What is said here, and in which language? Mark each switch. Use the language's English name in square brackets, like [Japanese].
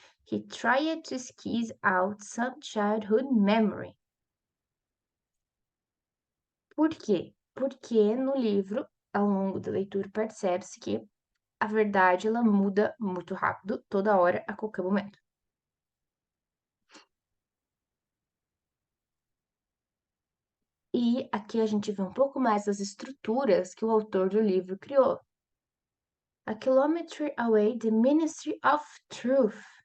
[English] He tried to sketch out some childhood memory. [Portuguese] Por quê? Porque no livro, ao longo da leitura, percebe-se que a verdade ela muda muito rápido, toda hora, a qualquer momento. E aqui a gente vê um pouco mais das estruturas que o autor do livro criou. [English] A kilometre away, the Ministry of Truth.